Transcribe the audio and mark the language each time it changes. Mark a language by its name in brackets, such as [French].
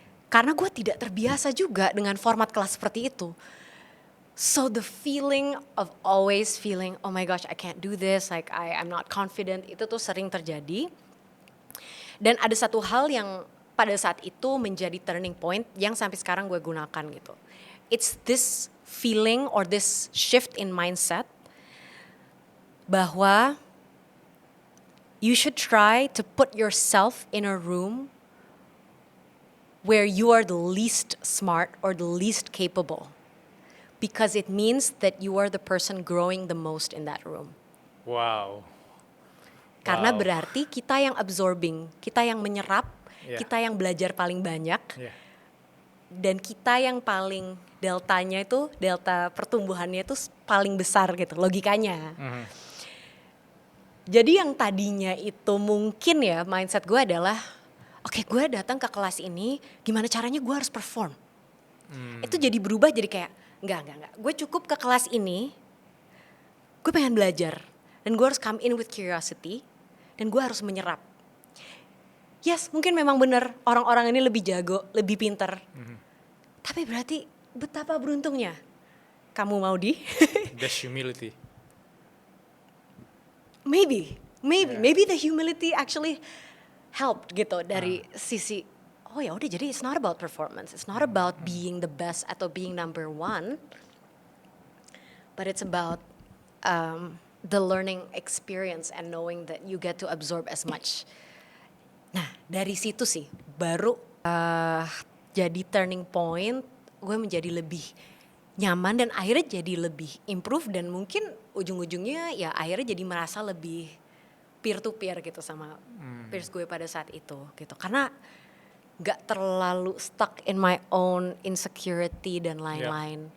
[Indonesian] Karena gue tidak terbiasa juga dengan format kelas seperti itu. [English] So the feeling of always feeling, oh my gosh, I can't do this, like I'm not confident, [Indonesian] itu tuh sering terjadi. Dan ada satu hal yang pada saat itu menjadi turning point yang sampai sekarang gue gunakan gitu. [English] It's this feeling or this shift in mindset [Indonesian] bahwa [English] you should try to put yourself in a room where you are the least smart or the least capable. because it means that you are the person growing the most in that room. Wow. [Indonesian] Karena [English] Wow. [Indonesian] berarti kita yang absorbing, kita yang menyerap, [English] Yeah. [Indonesian] kita yang belajar paling banyak, [English] Yeah. [Indonesian] dan kita yang paling delta pertumbuhannya itu paling besar gitu logikanya. Jadi yang tadinya itu mungkin ya mindset gue adalah, oke, gue datang ke kelas ini, gimana caranya gue harus perform. Itu jadi berubah jadi kayak, enggak. Gue cukup ke kelas ini, gue pengen belajar. Dan gue harus [English] come in with curiosity, [Indonesian] dan gue harus menyerap. Yes, mungkin memang benar orang-orang ini lebih jago, lebih pinter. Tapi berarti betapa beruntungnya kamu Maudi. [English] That's humility. Maybe Yeah. the humility actually helped [Indonesian] gitu dari sisi oh ya udah, jadi [English] it's not about performance, it's not about being the best atau being number one, but it's about the learning experience and knowing that you get to absorb as much. [Indonesian] Nah dari situ sih baru jadi turning point, gue menjadi lebih nyaman dan akhirnya jadi lebih improve, dan mungkin ujung-ujungnya ya akhirnya jadi merasa lebih peer to peer gitu sama peers gue pada saat itu gitu, karena gak terlalu [English] stuck in my own insecurity [Indonesian] dan lain-lain.